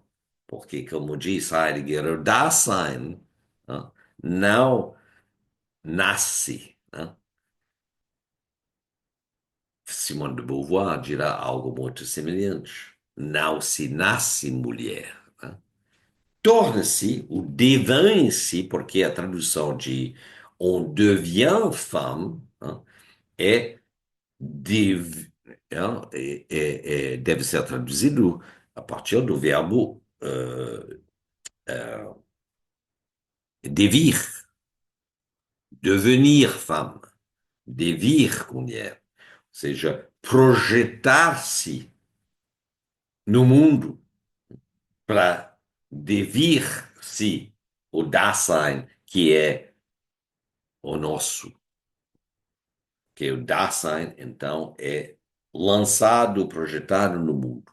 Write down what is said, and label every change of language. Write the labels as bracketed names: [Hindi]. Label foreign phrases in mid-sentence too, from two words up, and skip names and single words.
[Portuguese] Porque, como diz Heidegger, o Dasein não nasce. Simone de Beauvoir dirá algo muito semelhante. Não se nasce mulher. Torna-se, o devient-se, porque a tradução de [French] on devient femme, [Portuguese] é, deve ser traduzido a partir do verbo devir, [French] devenir femme, [Portuguese] devir mulher, ou seja, projetar-se no mundo para devir-se o Dasein, que é o nosso. Que o Dasein, então, é lançado, projetado no mundo.